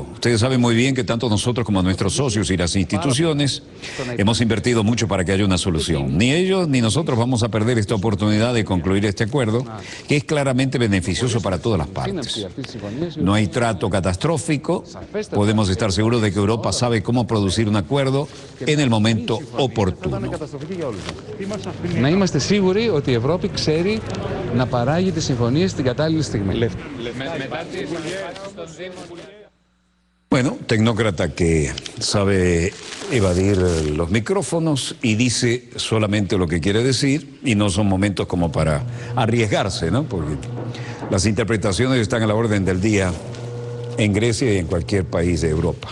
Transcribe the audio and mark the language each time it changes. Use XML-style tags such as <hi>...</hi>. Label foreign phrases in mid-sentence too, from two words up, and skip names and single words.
<es>Ustedes saben muy bien que tanto nosotros como nuestros socios y las instituciones hemos invertido mucho para que haya una solución. Ni ellos ni nosotros vamos a perder esta oportunidad de concluir este acuerdo, que es claramente beneficioso para todas las partes. No hay trato catastrófico, podemos estar seguros de que Europa sabe cómo producir un acuerdo en el momento oportuno.</es> <el>Να είμαστε σίγουροι ότι η Ευρώπη ξέρει να παράγει τις συμφωνίες στην κατάλληλη στιγμή.</el> <es>Bueno, tecnócrata que sabe evadir los micrófonos y dice solamente lo que quiere decir y no son momentos como para arriesgarse, ¿no? Porque las interpretaciones están a la orden del día en Grecia y en cualquier país de Europa.</es>